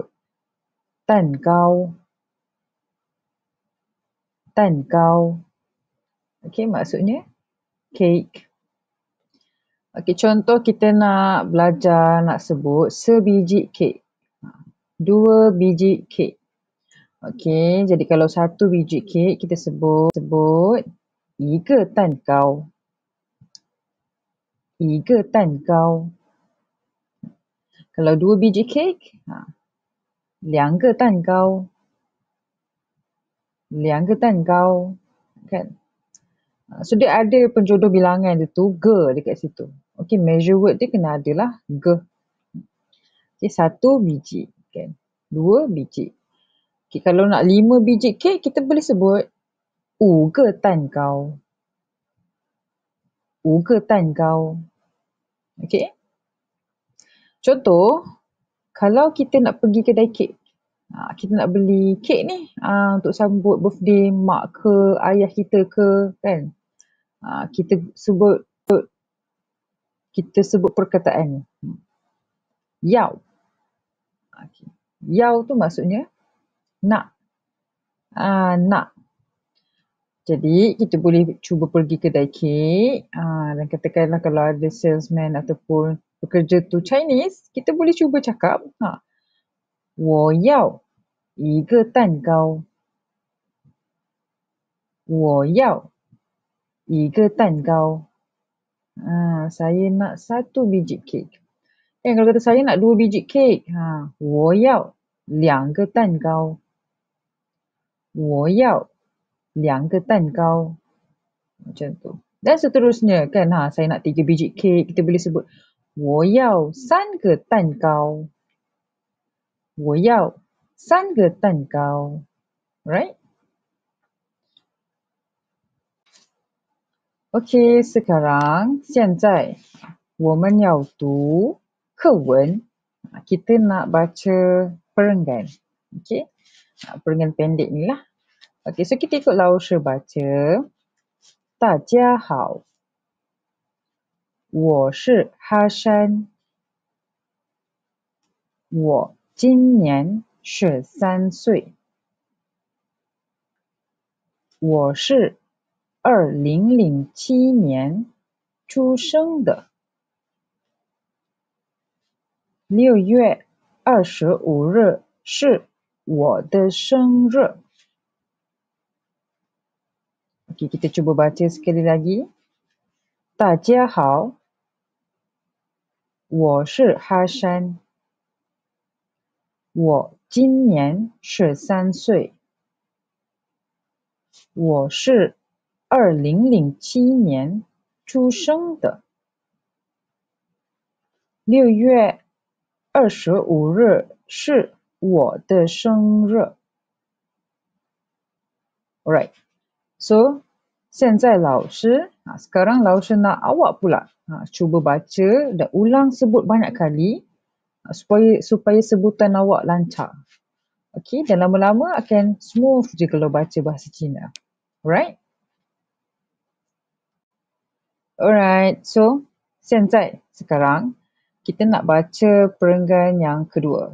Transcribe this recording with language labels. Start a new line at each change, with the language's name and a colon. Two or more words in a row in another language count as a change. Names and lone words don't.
Chinese: 蛋糕。蛋糕.
Malay: Okay, maksudnya kek. Okay, contoh kita nak belajar nak sebut sebiji kek. 2 biji kek. Okey, jadi kalau 1 biji kek kita sebut
Chinese: 一个蛋糕。一个蛋糕。
Malay: Kalau 2 biji kek,
Chinese: 2 个蛋糕。2个蛋糕。Kan?
Malay: So dia ada penjodoh bilangan dia tu ge dekat situ. Okey,
English: measure word
Malay: dia kena ada lah ge. Okey, 1 biji. Kan? 2 biji. Okay, kalau nak 5 biji kek, kita boleh sebut
Chinese: 5 个蛋糕。5个蛋糕。
Malay: Okay. Contoh, kalau kita nak pergi kedai kek, kita nak beli kek ni untuk sambut birthday mak ke, ayah kita ke, kan? Kita sebut perkataan ni. Yao. Okay. Yao tu maksudnya nak. Nak. Jadi, kita boleh cuba pergi kedai kek dan katakanlah kalau ada salesman ataupun pekerja tu Chinese, kita boleh cuba cakap,
Chinese: 我要一个蛋糕。我要一个蛋糕。
Malay: Saya nak 1 biji kek. Kalau kata saya nak 2 biji kek,
Chinese: 我要2个蛋糕。我要2个蛋糕.
Malay: Macam tu. Dan seterusnya kan, saya nak 3 biji kek, kita boleh sebut
Chinese: 我要3个蛋糕。我要3个蛋糕.
English: Right?
Malay: Okey, sekarang,
Chinese: 现在我们要读课文.
Malay: Kita nak baca perenggan. Okey, perenggan pendek ni lah. Okey, so kita ikut Lao-Shi baca.
Chinese: 大家好，我是哈山，我今年13岁，我是2007年出生的，6月25日是我的生日。
Malay: Okey, kita cuba baca sekali lagi.
Chinese: 大家好，我是哈山，我今年13岁，我是2007年出生的，6月25日是我的生日。
English: Alright, so
Chinese: 现在老师,
Malay: sekarang 老师 nak awak pula cuba baca dan ulang sebut banyak kali supaya sebutan awak lancar. Okey, dan lama-lama akan smooth je kalau baca bahasa Cina.
English: Alright? Alright, so 现在,
Malay: sekarang, kita nak baca perenggan yang kedua.